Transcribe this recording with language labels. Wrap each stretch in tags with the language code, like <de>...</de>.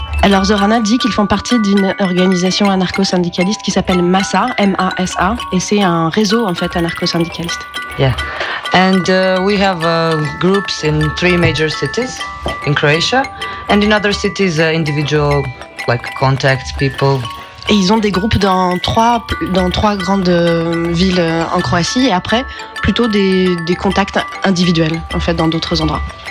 <fr>Alors Zorana dit qu'ils font partie d'une organisation anarcho-syndicaliste qui s'appelle MASA, M-A-S-A, et c'est un réseau en fait anarcho-syndicaliste.</fr> <en>Yeah, and we have groups in three major cities in Croatia, and in other cities individual like contacts people.</en> <fr>Et ils ont des groupes dans trois grandes villes en Croatie, et après plutôt des contacts individuels en fait dans d'autres endroits.</fr>